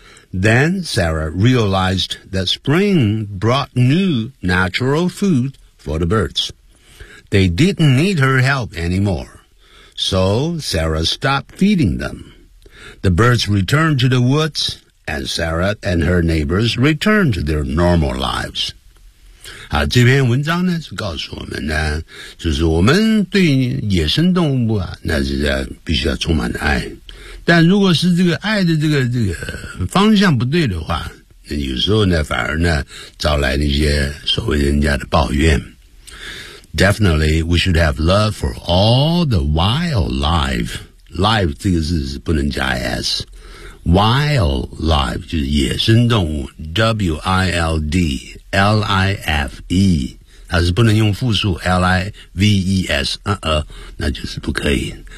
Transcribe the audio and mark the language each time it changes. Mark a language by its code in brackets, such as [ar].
[en] Then Sarah realized that spring brought new natural food for the birds. They didn't need her help anymore, so Sarah stopped feeding them. The birds returned to the woods, and Sarah and her neighbors returned to their normal lives. [zh] 好，这篇文章呢是告诉我们呢，就是我们对野生动物啊，那是必须要充满爱。但如果是这个爱的这个方向不对的话，那有时候呢反而呢招来那些所谓人家的抱怨。 [en] Definitely we should have love for all the wildlife. [zh] Live 这个字是不能加 s， wildlife 就是野生动物， wildlife 它是不能用复数 lives， 那就是不可以。